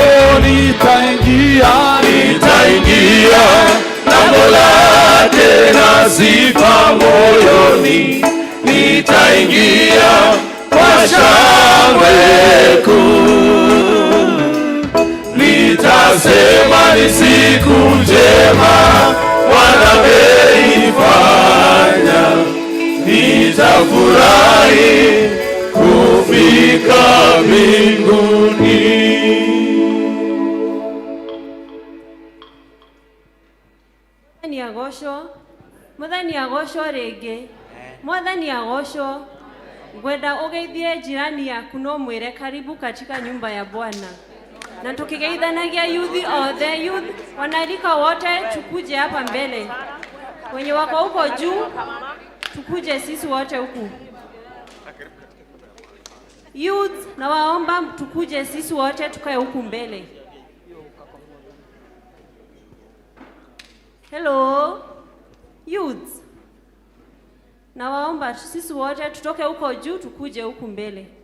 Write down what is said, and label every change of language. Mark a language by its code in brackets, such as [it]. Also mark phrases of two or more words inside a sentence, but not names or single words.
[sw] Nitaingia lango lake na sifa moyoni, nitaingia kwa shangwe kuu. Nitasema ni siku njema Bwana ameifanya, nitafurahi kufika mbinguni. [ki] Muthani agocwo ringi, Mwathani agocwo. Ngwenda ugeithie jirani yaku no mwire [sw] karibu katika nyumba ya Bwana. [ki] Na tukigeithanagia youth othe, [sw] youth wanalika wote tukuje hapa mbele. Wenye wako huko juu tukuje sisi wote huku. Youth na waomba tukuje sisi wote tukae huku mbele. Hello youth, na waomba sisi wote tutoke huko juu tukuje huku mbele.